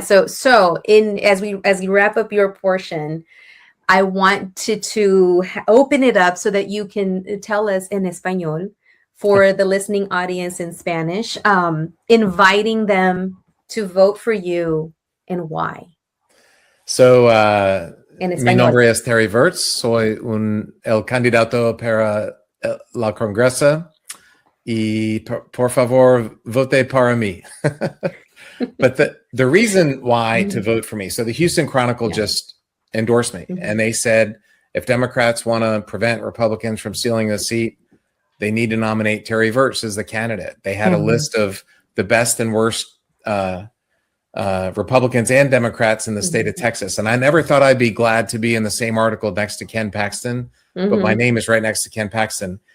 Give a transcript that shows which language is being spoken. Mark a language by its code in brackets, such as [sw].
[en] So as we wrap up your portion, I want to open it up so that you can tell us in Espanol for the listening audience in Spanish, inviting them to vote for you and why. [es] So, mi nombre es Terry Virts. Soy el candidato para la Congresa y por favor vote para mí. [en] But the reason why to vote for me, so the Houston Chronicle just endorsed me, and they said if Democrats want to prevent Republicans from stealing a seat, they need to nominate Terry Virts as the candidate. They had a list of the best and worst Republicans and Democrats in the state of Texas, and I never thought I'd be glad to be in the same article next to Ken Paxton, but my name is right next to Ken Paxton.